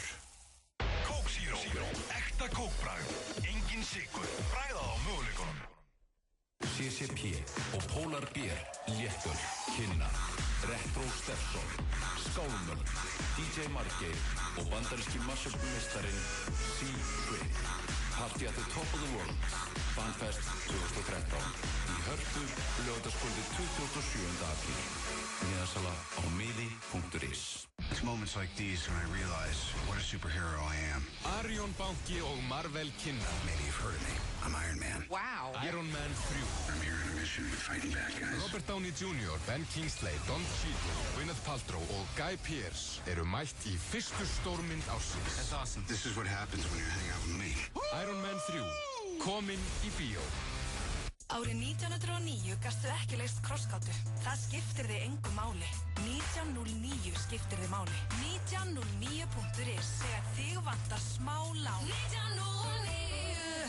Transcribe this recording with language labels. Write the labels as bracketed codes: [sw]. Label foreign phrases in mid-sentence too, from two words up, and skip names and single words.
[is] Coke Zero, ekta kókbragð, engin sykur, bragðað á möguleikunum. CCP og Polar Beer, Léttöl, Kynna, Retro Stepson, Skálmöld, DJ Margeir og bandaríski mashup-meistarinn C-Trip. [en] Party at the top of the world, [is] Fanfest 2013 í Hörpu, laugardagskvöldið 27. apríl. Miðasala á miði.is. [en] It's moments like these when I realize what a superhero I am. [is] Arion Banki og Marvel kynna. [en] Maybe you've heard of me. I'm Iron Man. Wow. Iron Man 3. I'm here on a mission to fight bad guys. [is] Robert Downey Jr., Ben Kingsley, Don Cheadle, Gwyneth Paltrow og Guy Pearce eru mætt í fyrstu stórmynd ársins. [en] That's awesome. This is what happens when you hang out with me. Iron Man 3. [is] Kominn í bíó. Árið 1909 gastu ekki leyst krossgátu. Það skiptir þig engu máli. 1909 skiptir þig máli. 1909.is þegar þig vantar smá lán. 1909.